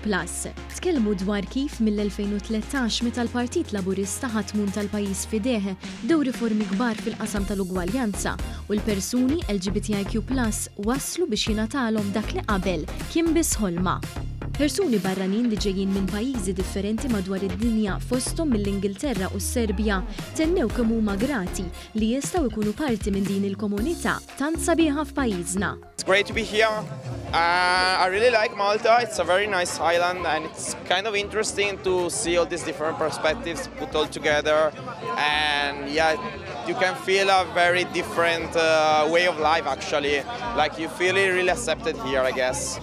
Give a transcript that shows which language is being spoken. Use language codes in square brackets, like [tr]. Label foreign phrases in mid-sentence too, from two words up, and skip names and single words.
[mt] Tkellmu dwar kif mill-2013 meta l-Partit Laburista ħatmun tal-pajjiż fideh dew riformi kbar fil-qasam tal-ugwaljanza u l-persuni LGBTIQ+ waslu biex jingħatalhom dak li qabel kien biss ħolma. Persuni barranin li ġejjin minn pajjiżi differenti madwar id-dinja fosthom mill-Ingilterra u s-Serbja tennew kemm huma grati li jistgħu jkunu parti minn din il-komunità tant sabiħa f'pajjiżna. [en] It's great to be here. I really like Malta. It's a very nice island and it's kind of interesting to see all these different perspectives put all together. And yeah, you can feel a very different way of life actually. Like you feel really accepted here, I guess.